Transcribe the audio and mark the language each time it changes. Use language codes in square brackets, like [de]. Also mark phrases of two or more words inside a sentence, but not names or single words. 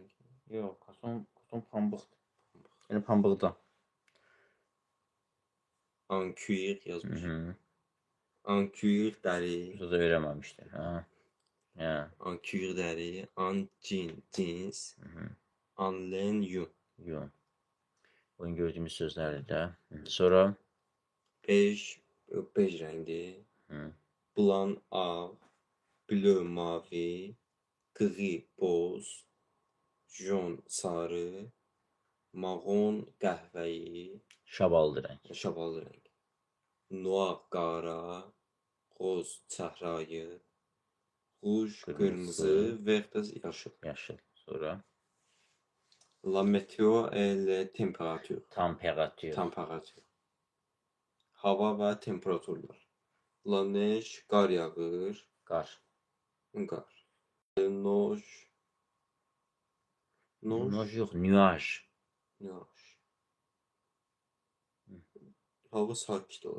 [az] Yox, coton pambıqdır. Yəni pambıqdan. [fr] En cuir [az] yazmış. [fr] En cuir dəri. [az] Burada da öyrənməmişdir. [fr] En cuir dəri. En jeans. En laine yun. [az] Bugün gördüyümüz sözlərdir də. Sonra bej rəngdir. Blanc ağ, bleu mavi, gri boz, Jon sarı, marron qəhvəyi, Şabaldı rəng. şabalı rəng. [fr] Noir qara, roz çəhrayı, ruj [az] Qırmızı. qırmızı və yaxud da yaşıl. Yaşıl. Sonra [fr] La météo et les températures. [az] temperatur. Hava və temperaturlar. [fr] La neige, [az] qar yağır, Qar. qar. Noj, Noj yox, nuaj. nuaj. Hava sakit olur.